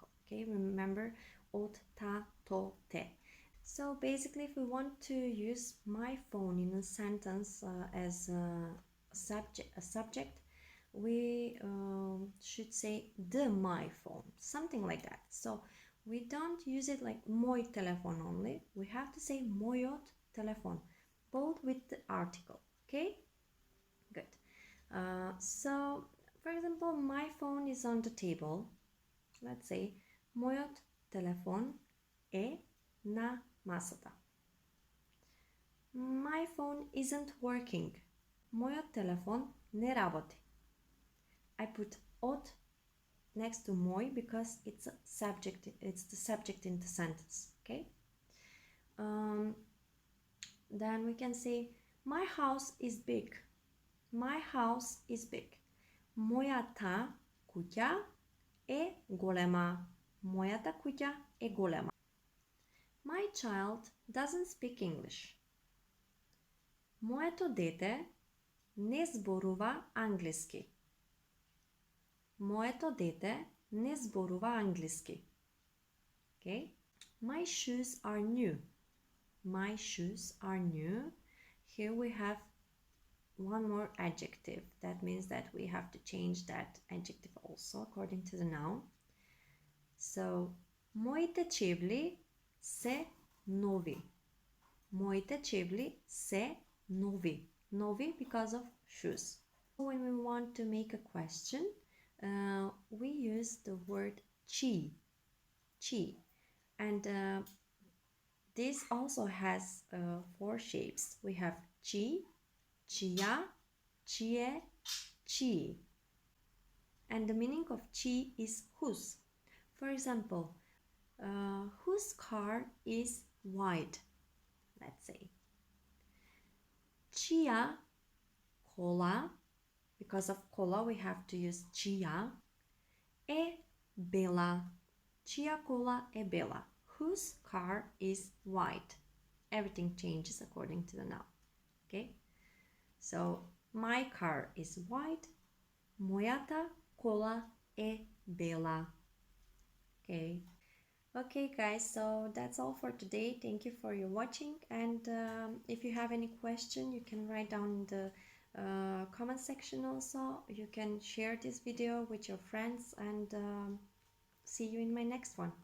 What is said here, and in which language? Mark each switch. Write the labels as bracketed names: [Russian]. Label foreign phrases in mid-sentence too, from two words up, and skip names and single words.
[English] Okay, remember ot, ta, to, te. So basically, if we want to use my phone in a sentence as a subject, we should say the my phone, something like that. So we don't use it like [Macedonian] мој телефон [English] only. We have to say [Macedonian] мојот телефон, [English] both with the article. Okay, good. So for example, my phone is on the table. Let's say [Macedonian] мојот телефон е на масата. [English] My phone isn't working. [Macedonian] Мојот телефон не работи. [English] I put от next to moj because it's a subject. It's the subject in the sentence. Okay. Then we can say my house is big. My house is big. [Macedonian] Мојата куќа е голема. Мојата куќа е голема. [English] My child doesn't speak English. [Macedonian] Моето дете не зборува англиски. Моето дете не зборува англиски. [English] Okay? My shoes are new. My shoes are new. Here we have one more adjective. That means that we have to change that adjective also according to the noun. So, [Macedonian] моите чевли се нови. Моите чевли се нови. [English] Нови because of shoes. When we want to make a question, we use the word chi. Chi. And this also has 4 shapes. We have [Macedonian] чиј, чија, чие, чии. [English] And the meaning of chi is whose. For example, whose car is white? Let's say. [Macedonian] Чија кола, [English] because of кола we have to use чија, [Macedonian] е бела. Чија кола е бела. [English] Whose car is white? Everything changes according to the noun. Okay? So, my car is white. [Macedonian] Мојата кола е бела. [English] Okay. Okay guys, so that's all for today. Thank you for your watching, and if you have any question, you can write down in the comment section also. You can share this video with your friends, and see you in my next one.